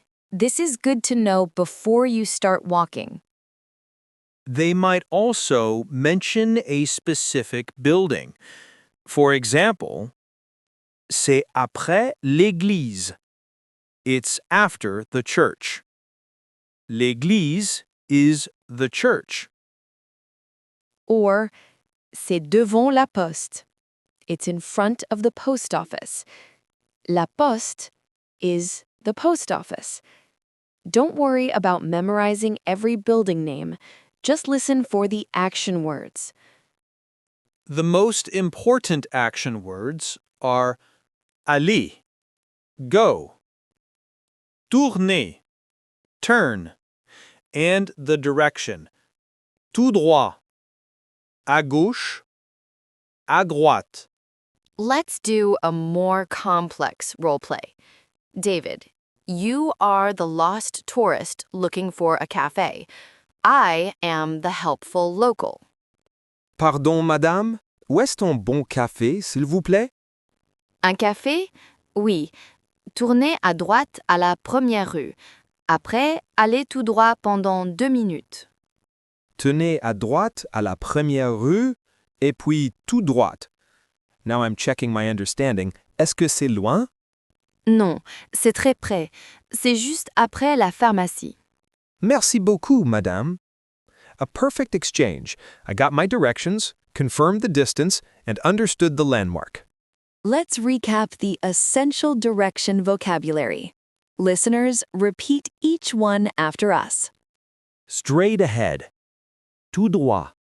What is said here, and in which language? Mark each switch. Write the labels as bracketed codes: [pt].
[en] This is good to know before you start walking. They might also mention a specific building. For example, [fr] c'est après l'église. [en] It's after the church. [fr] L'église [en] is the church. Or, [fr] c'est devant la poste. [en] It's in front of the post office. [fr] La poste [en] is the post office. Don't worry about memorizing every building name. Just listen for the action words. The most important action words are aller, go, tourner, turn, and the direction, [fr] tout droit, à gauche, à droite. [en] Let's do a more complex role play. David, you are the lost tourist looking for a cafe. I am the helpful local. [fr] Pardon, madame, où est un bon café, s'il vous plaît? Un café? Oui. Tournez à droite à la première rue. Après, allez tout droit pendant 2 minutes. Tenez à droite à la première rue, et puis tout droite. [en] Now I'm checking my understanding. [fr] Est-ce que c'est loin? Non, c'est très près. C'est juste après la pharmacie. Merci beaucoup, madame. [en] A perfect exchange. I got my directions, confirmed the distance, and understood the landmark. Let's recap the essential direction vocabulary. Listeners, repeat each one after us. Straight ahead. [fr] Tout droit.